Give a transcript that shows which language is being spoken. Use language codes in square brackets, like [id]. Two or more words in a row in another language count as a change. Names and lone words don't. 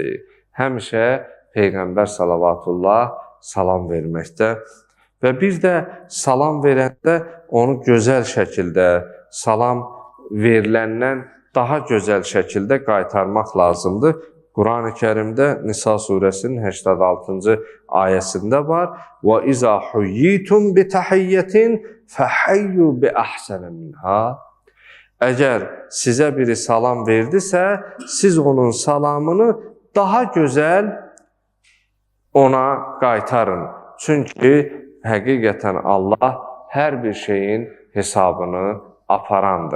[az] Həmişə Peyğəmbər salavatullah salam verməkdə və bir də salam verəndə onu gözəl şəkildə, salam veriləndən daha gözəl şəkildə qaytarmaq lazımdır. Quran-ı Kərimdə Nisa surəsinin 86-cı ayəsində var: [ar] "وإذا حييتم بتحية فحيوا بأحسن منها." [az] Əgər sizə biri salam verdisə, siz onun salamını daha gözəl ona qaytarın. Çünki həqiqətən Allah hər bir şeyin hesabını aparandır.